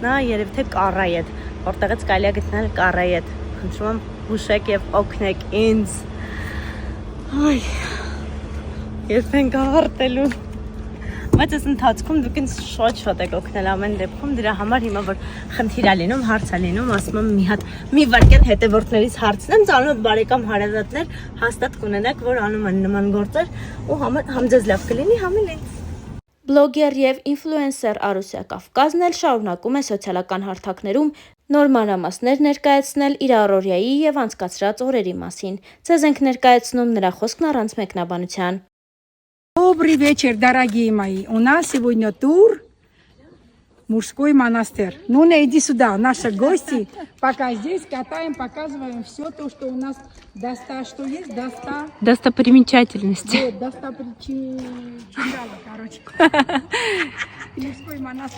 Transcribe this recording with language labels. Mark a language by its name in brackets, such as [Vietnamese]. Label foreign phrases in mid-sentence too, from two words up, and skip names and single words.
[Armenian] է, երևի թե կառայետ, որտեղից կարելի է գտնել կառայետ։ Խնդրում եմ հուշեք եւ օգնեք ինձ։ Այ, երբ ենք ավարտելու։ Բայց այս ընթացքում դուք ինձ շատ եք օգնել ամեն դեպքում, դրա համար հիմա որ խնդիր է լինում, հարց է լինում, ասում եմ մի վարքյան հետևորդներից հարցնեմ, ծանոթ բարեկամ հարազատներ հաստատ կունենաք, որ անում են նման գործեր ու համ ձեզ լավ կլինի, համ էլ ինձ։ Բլոգեր եւ ինֆլուենսեր Արուսյա Կավկազն էլ շարունակում է սոցիալական հարթակներում նոր մանրամասներ ներկայացնել իր առօրյայի եւ անցկացրած օրերի մասին։ Ձեզ ենք ներկայացնում նրա խոսքն առանց մեկնաբանության։ [Russian] Добрый вечер, дорогие мои. У нас сегодня тур мужской монастырь. Ну, иди сюда, наши гости. Пока здесь катаем, показываем все то, что у нас что есть, Достопримечательности. короче. Мужской монастырь.